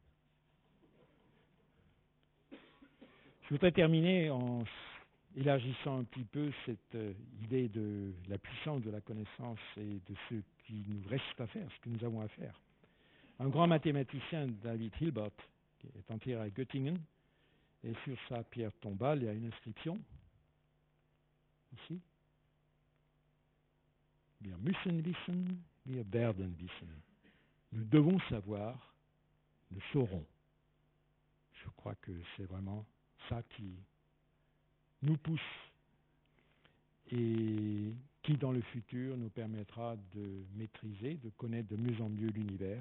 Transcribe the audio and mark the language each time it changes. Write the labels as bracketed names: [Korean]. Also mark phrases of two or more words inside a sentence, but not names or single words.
[French] Je voudrais terminer en élargissant un petit peu cette idée de la puissance de la connaissance et de ce qui nous reste à faire, ce que nous avons à faire. Un grand mathématicien, David Hilbert, qui est enterré à Göttingen, et sur sa pierre tombale, il y a une inscription, ici. [German] Wir müssen wissen, wir werden wissen. [French] Nous devons savoir, nous saurons. Je crois que c'est vraiment ça qui nous pousse et qui, dans le futur, nous permettra de maîtriser, de connaître de mieux en mieux l'univers.